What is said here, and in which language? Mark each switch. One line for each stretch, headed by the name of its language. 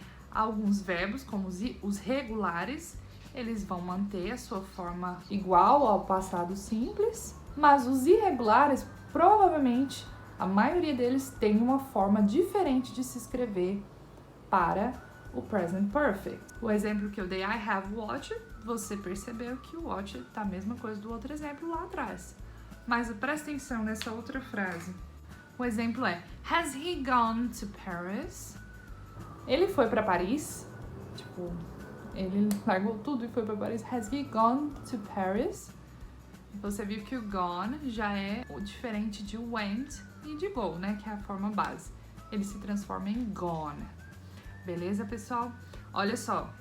Portuguese: Alguns verbos, como os regulares, eles vão manter a sua forma igual ao passado simples, mas os irregulares, provavelmente, a maioria deles tem uma forma diferente de se escrever para o present perfect. O exemplo que eu dei,
English: I have watched,
Portuguese: você percebeu que o watch tá a mesma coisa do outro exemplo lá atrás. Mas presta atenção nessa outra frase. O exemplo é,
English: has he gone to Paris?
Portuguese: Ele foi para Paris? Tipo, ele largou tudo e foi para Paris.
English: Has he gone to Paris?
Portuguese: Você viu que o gone já é diferente de went e de go, né? Que é a forma base. Ele se transforma em gone. Beleza, pessoal? Olha só.